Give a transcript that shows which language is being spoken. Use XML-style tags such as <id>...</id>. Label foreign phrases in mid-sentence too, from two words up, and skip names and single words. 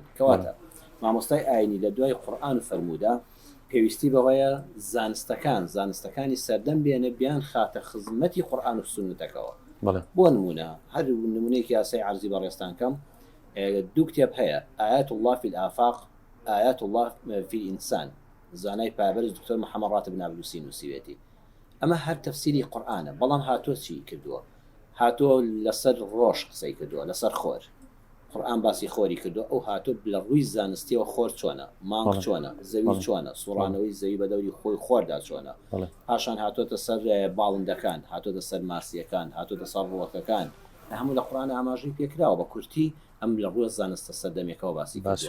<ckb>کەواتە مامۆستای ئاینی لە دوای قورئان و فەرمودە پێویستی بەوەیە زانستەکانی سەردەم بێنە بیان خاتە خزمەتی قورئان و سونەتەکەوە. بۆ نمونە هەر نمونەیەکی یاسای عەرزی بەڕێستان کەم دوو کتێب هەیە، ئايات الله في الآفاق، آيات الله في الإنسان، زانای پایبەرز دکتۆر محەممەد ڕاتب نابلوسی نووسیوێتی. ئەمە هەر تەفسیری قورئانە، بەڵام هاتۆ چی کردووە؟ هاتۆ لەسەر ڕۆژ قسەی کردووە، لەسەر خۆر. قورئان باسی خۆری کردو ئەو هاتۆ لە ڕووی زانستیەوە خۆر چۆنە، مانگ چۆنە، زەوی چۆنە، سوڕانەوەی زەوی بە دەوری خۆی خۆردا چۆنە، پاشان هاتۆتە سەر باڵندەکان، هاتۆتە سەر ماسیەکان، هاتۆتە سەر ڕووەکەکان، هەموو لە قورئان ئاماژەی پێکراوە بە کورتی ئەم لە ڕووە زانستە سەردەمێکەوە باسی کردووە.</ckb>